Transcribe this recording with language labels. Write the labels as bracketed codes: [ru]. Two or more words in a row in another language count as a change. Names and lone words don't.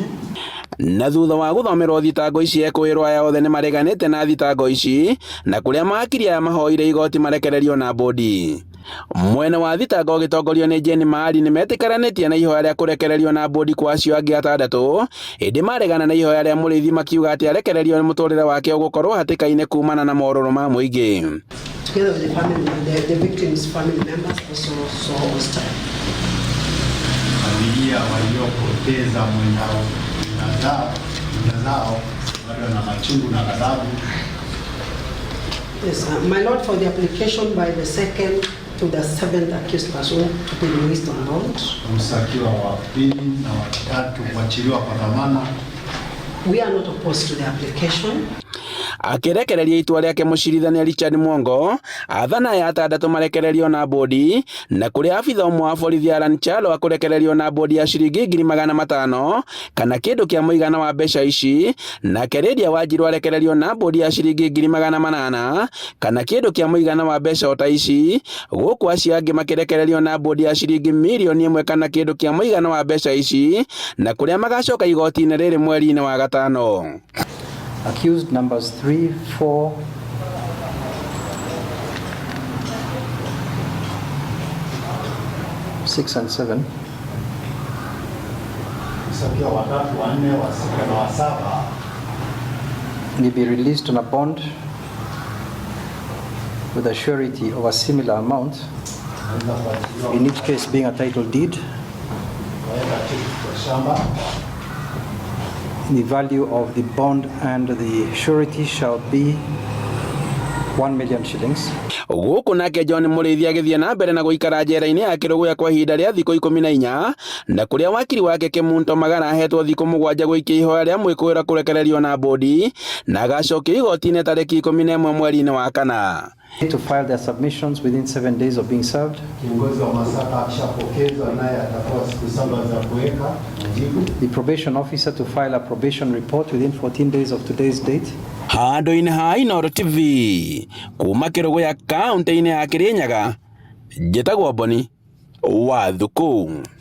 [ki] Na thutha wa gũthomerwo thitango ici ekũĩrwo aya othe nĩ mareganĩte na thitango ici na kũrĩa makiri aya mahoire igoti marekererio na mbondi. Mwena wa thitango gĩtongorio nĩ Jane Maari nĩ metĩkĩranĩtie na ihoya rĩa kũrekererio na mbondi kwa acio angĩ 6, ĩndĩ maregana na ihoya rĩa Mũrĩithi makiuga atĩ arekererio nĩ mũtũrĩre wake ũgũkorwo hatĩka-inĩ kumana na morũrũ ma mũingĩ. [en] Together with the family, the victims' family members also hostile. [sw] Familia waliopoteza mwenzao bado na machungu na ghadhabu. [en] Yes, my lord, for the application by the 2nd to the 7th accused person to be released on bond. [sw] Msakiwa wa pili na wa 3 kuachiliwa kwa dhamana. [en] We are not opposed to the application. [ki] Akirekereria itua rĩake mũcirithania Richard Mwongo athana ya 6 marekererio na mbondi, na kũrĩ abitha ũmwe wa borithi Alan Chalo akũrekererio na mbondi ya ciringi 500,000 kana kĩndũ kĩa mũigana wa mbeca ici, na Keredia Wanjiru arekererio na mbondi ya ciringi 800,000 kana kĩndũ kĩa mũigana wa mbeca ota ici, gũkũ acio angĩ makirekererio na mbondi ya ciringi 1,000,000 kana kĩndũ kĩa mũigana wa mbeca ici, na kũrĩa magacoka igoti-inĩ rĩrĩ mweri-inĩ wa 5. [en] Accused numbers 3, 4, 6 and 7 may be released on a bond with a surety of a similar amount, in each case being a title deed. The value of the bond and the surety shall be 1 million shillings. [ki] Gũkũ nake John Mũrĩithi agĩthiĩ na mbere na gũikara njera-inĩ ya Kĩrũgũ ya kwa ihinda rĩa thikũ 14, na kũrĩa wakiri wake Kĩmunto Magara ahetwo thikũ 7 gũikia ihoya rĩa mwĩkũĩrwo kũrekererio na mbondi, na agacokio igoti-inĩ tarĩki 11 mweri-inĩ wa 4. [en] To file their submissions within 7 days of being served. The probation officer to file a probation report within 14 days of today's date. [ki] Handũ-inĩ ha Inooro TV kuma Kĩrũgũ ya kaunti-inĩ ya Kirinyaga, njĩtagwo Mboni wa Thukũ.